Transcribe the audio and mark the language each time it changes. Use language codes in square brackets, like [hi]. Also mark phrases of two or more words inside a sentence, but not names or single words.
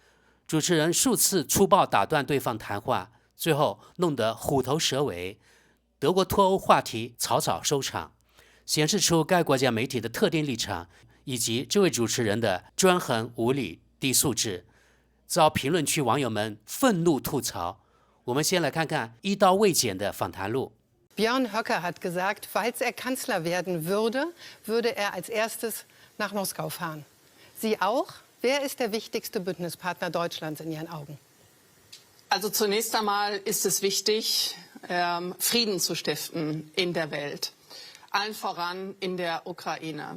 [zh] 主持人数次粗暴打断对方谈话，最后弄得虎头蛇尾，德国脱欧话题草草收场，显示出该国家媒体的特定立场，以及这位主持人的专横无理、低素质，遭评论区网友们愤怒吐槽。我们先来看看一刀未剪的访谈录。 [de] Björn Höcke hat gesagt, falls er Kanzler werden würde, würde er als erstes nach Moskau fahren. Sie auch? Wer ist der wichtigste Bündnispartner Deutschlands in Ihren Augen? Also zunächst einmal ist es wichtig, Frieden zu stiften in der Welt, allen voran in der Ukraine.